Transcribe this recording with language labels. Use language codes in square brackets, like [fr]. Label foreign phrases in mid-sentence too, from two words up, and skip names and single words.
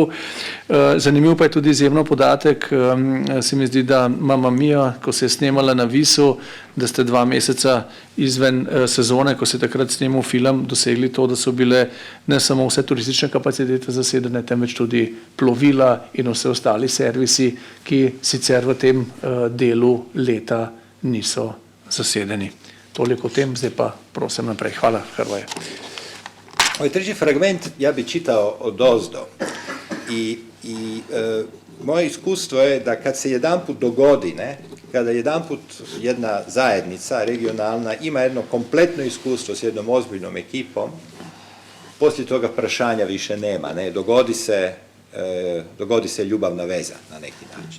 [sl] Zanimiv pa je tudi izjemno podatek, se mi zdi, da Mamma Mia, ko se je snemala na Visu, da ste 2 meseca izven sezone, ko se je takrat snemal film, dosegli to, da so bile ne samo vse turistične kapacitete zasedene, temveč tudi plovila in vse ostali servisi, ki sicer v tem delu leta niso zasedeni. Toliko o tem, zdaj pa prosim naprej. Hvala, Hrvoje. [hr] Ovaj treći fragment ja bi čitao odozdo i moje iskustvo je da kad se jedanput dogodi, kada jedanput jedna zajednica regionalna ima jedno kompletno iskustvo s jednom ozbiljnom ekipom, poslije toga prašanja više nema, dogodi se ljubavna veza na neki način.